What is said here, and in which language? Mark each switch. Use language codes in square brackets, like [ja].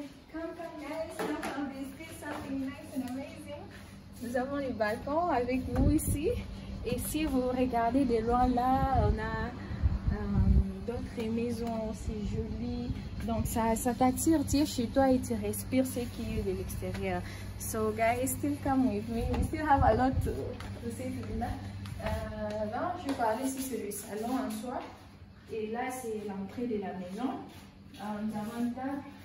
[en] Come guys, come visit something nice and amazing. [fr] Nous avons le balcon avec nous ici. Et si vous regardez de loin là, on a d'autres maisons aussi jolies. Donc ça t'attire, tu es chez toi et tu respires ce qui est de l'extérieur. [en] So guys, still come with me. We still have a lot to say to that. [fr] Là, je vais parler ici sur le salon en soi. Et là, c'est l'entrée de la maison. Nous avons une table.